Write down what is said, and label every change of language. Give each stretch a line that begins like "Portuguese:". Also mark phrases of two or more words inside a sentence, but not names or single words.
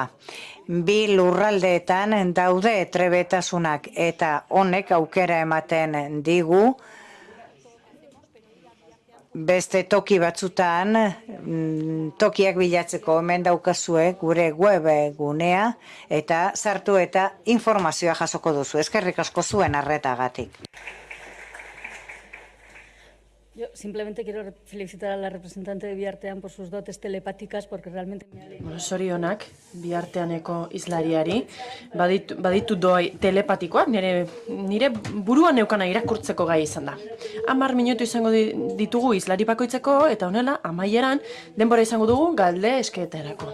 Basque: Bi lurraldeetan daude trebetasunak eta honek aukera ematen digu beste toki batzutan tokiak bilatzeko hemen daukazue gure web gunea eta sartu eta informazioa jasoko duzu. Eskerrik asko zuen arretagatik.
Spanish: Yo simplemente quiero felicitar a la representante de Biartean por sus dotes telepáticas porque realmente me alegra.
Basque: Sorionak Biarteaneko hizlariari baditu doi telepatikoak nire buruan neukana irakurtzeko gai izan da. 10 minutu izango ditugu hizlari bakoitzeko eta honela amaieran denbora izango dugu galde eskeetarako.